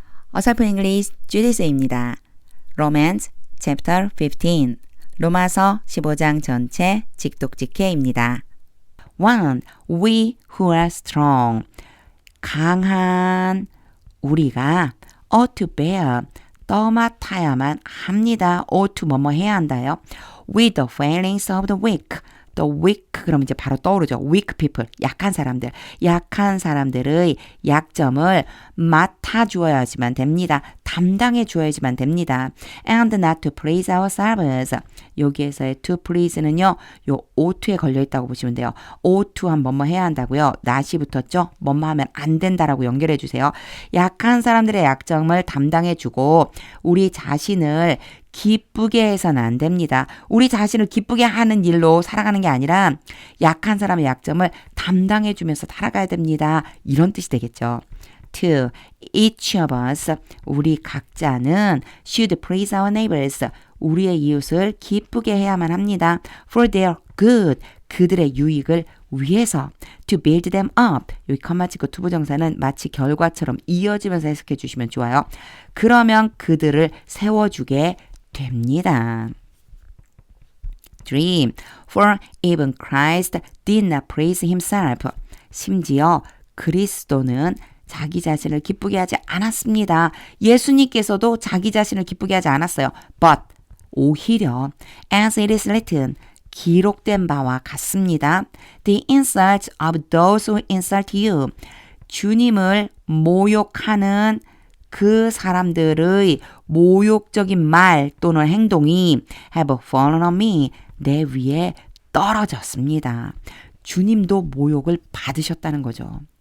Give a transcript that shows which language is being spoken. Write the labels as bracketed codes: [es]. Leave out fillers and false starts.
[ko] 어설픈 잉글리시 주디스입니다. [en] Romans chapter 15 [ko] 로마서 15장 전체 직독직해입니다. 1. [en] We who are strong [ko] 강한 우리가 [en] ought to bear [ko] 떠맡아야만 합니다. ought to 뭐뭐 해야 한다요. [en] With the failings of the weak the weak [ko] 그럼 이제 바로 떠오르죠. [en] weak people [ko] 약한 사람들 약한 사람들의 약점을 맡아주어야지만 됩니다. 담당해 주어야지만 됩니다. [en] And not to please ourselves [ko] 여기에서의 [en] to please는요. [ko] 요 ought to에 걸려있다고 보시면 돼요. ought to 하면 뭐뭐 해야 한다고요. not이 붙었죠. 뭐뭐 하면 안 된다라고 연결해 주세요. 약한 사람들의 약점을 담당해 주고 우리 자신을 기쁘게 해서는 안 됩니다. 우리 자신을 기쁘게 하는 일로 살아가는 게 아니라 약한 사람의 약점을 담당해 주면서 살아가야 됩니다. 이런 뜻이 되겠죠. 2. [en] Each of us [ko] 우리 각자는 [en] should please our neighbors [ko] 우리의 이웃을 기쁘게 해야만 합니다. [en] For their good [ko] 그들의 유익을 위해서 [en] to build them up [ko] 여기 컴마 찍고 투부정사는 마치 결과처럼 이어지면서 해석해 주시면 좋아요. 그러면 그들을 세워주게 됩니다. 3. [en] For even Christ did not praise himself [ko] 심지어 그리스도는 자기 자신을 기쁘게 하지 않았습니다. 예수님께서도 자기 자신을 기쁘게 하지 않았어요. [en] But [ko] 오히려 [en] as it is written [ko] 기록된 바와 같습니다. [en] The insults of those who insult you [ko] 주님을 모욕하는 그 사람들의 모욕적인 말 또는 행동이 [en] have fallen on me [ko] 내 위에 떨어졌습니다. 주님도 모욕을 받으셨다는 거죠.